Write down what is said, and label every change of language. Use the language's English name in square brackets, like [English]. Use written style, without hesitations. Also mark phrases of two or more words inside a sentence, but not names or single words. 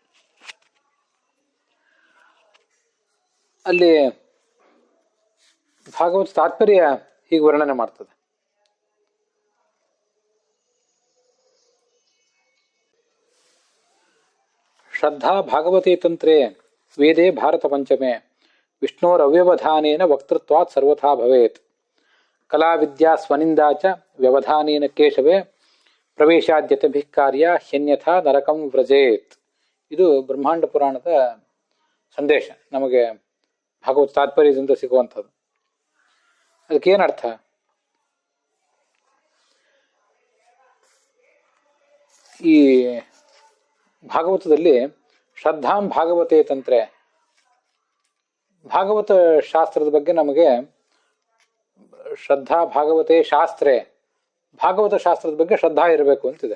[Kannada] ಅಲ್ಲಿ ಭಾಗವತ ತಾತ್ಪರ್ಯ ಹೀಗೆ ವರ್ಣನೆ ಮಾಡ್ತದೆ. [Sanskrit] ಶ್ರದ್ಧಾ ಭಾಗವತೆ ತಂತ್ರೇ ವೇದೇ ಭಾರತ ಪಂಚಮೆ ವಿಷ್ಣೋರವ್ಯವಧಾನೇನ ವಕ್ತೃತ್ವಾತ್ ಸರ್ವಥಾ ಭವೇತ್. ಕಲಾ ವಿದ್ಯಾ ಸ್ವನಿಂದಾ ಚ ವ್ಯವಧಾನೇನ ಕೇಶವೇ ಪ್ರವೇಶಾದ್ಯತಭಿಃ ಕಾರ್ಯ ಹ್ಯನ್ಯಥಾ ನರಕಂ ವ್ರಜೇತ್. [Kannada] ಇದು ಬ್ರಹ್ಮಾಂಡ ಪುರಾಣದ ಸಂದೇಶ, ನಮಗೆ ಭಾಗವತ ತಾತ್ಪರ್ಯದಿಂದ ಸಿಗುವಂಥದ್ದು. ಅದಕ್ಕೇನರ್ಥ? ಈ ಭಾಗವತದಲ್ಲಿ [Sanskrit] ಶ್ರದ್ಧಾಂ ಭಾಗವತೆ ತಂತ್ರೆ, [Kannada] ಭಾಗವತ ಶಾಸ್ತ್ರದ ಬಗ್ಗೆ ನಮಗೆ [Sanskrit] ಶ್ರದ್ಧಾ ಭಾಗವತೆ ಶಾಸ್ತ್ರೇ, [Kannada] ಭಾಗವತ ಶಾಸ್ತ್ರದ ಬಗ್ಗೆ ಶ್ರದ್ಧಾ ಇರಬೇಕು ಅಂತಿದೆ.